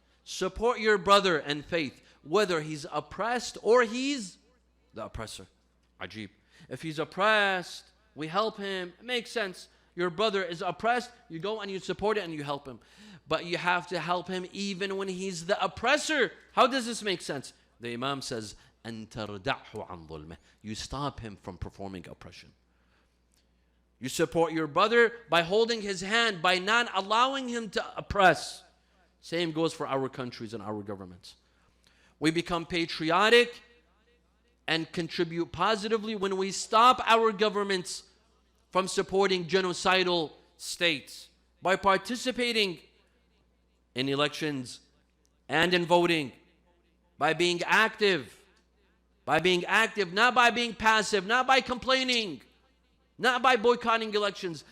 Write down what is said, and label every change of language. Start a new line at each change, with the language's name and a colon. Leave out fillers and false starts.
English: Support your brother in faith, whether he's oppressed or he's the oppressor. Ajib. If he's oppressed, we help him. It makes sense. Your brother is oppressed, you go and you support it and you help him. But you have to help him even when he's the oppressor. How does this make sense? The Imam says,
Arabic: أَن تَرْدَعْهُ عَنْ ظُلْمِهِ.
English: You stop him from performing oppression. You support your brother by holding his hand, by not allowing him to oppress. Same goes for our countries and our governments. We become patriotic and contribute positively when we stop our governments from supporting genocidal states by participating in elections and in voting, by being active, not by being passive, not by complaining, not by boycotting elections.